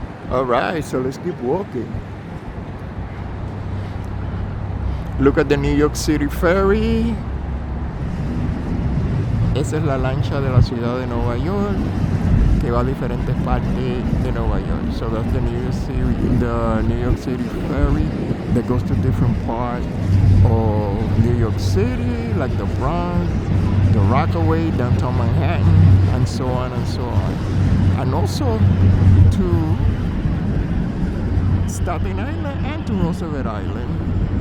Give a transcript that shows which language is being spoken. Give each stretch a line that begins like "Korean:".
English: Alright, so let's keep walking. Look at the New York City ferry.
Spanish: Esa es la lancha de la ciudad de Nueva York que va a diferentes partes de Nueva York.
English: So that's the New York City ferry that goes to different parts of New York City, like the Bronx, the Rockaway, downtown Manhattan, and so on and so on. And also to Staten Island and to Roosevelt Island.